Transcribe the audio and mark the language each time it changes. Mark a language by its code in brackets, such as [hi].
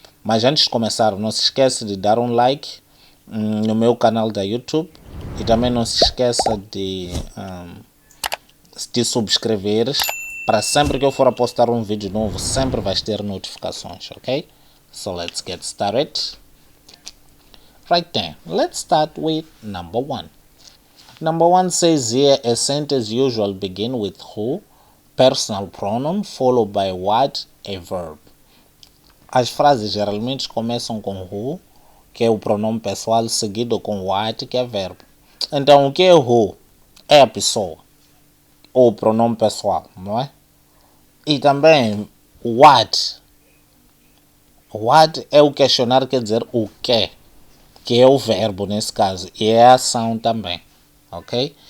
[pt] Mas antes de começar, não se esqueça de dar um like no meu canal da YouTube e também não se esqueça de subscreveres para sempre que eu for a postar um vídeo novo, sempre vais ter notificações, ok? [en] So let's get started. Right then, let's start with number one. Number one says here, a sentence usually begin with who, personal pronoun, followed by what, a verb. [pt] As frases geralmente começam com who, que é o pronome pessoal, seguido com what, que é verbo. Então, o que é who? É a pessoa, ou o pronome pessoal, não é? E também what. What é o questionário, quer dizer o que é o verbo nesse caso, e é a ação também, ok?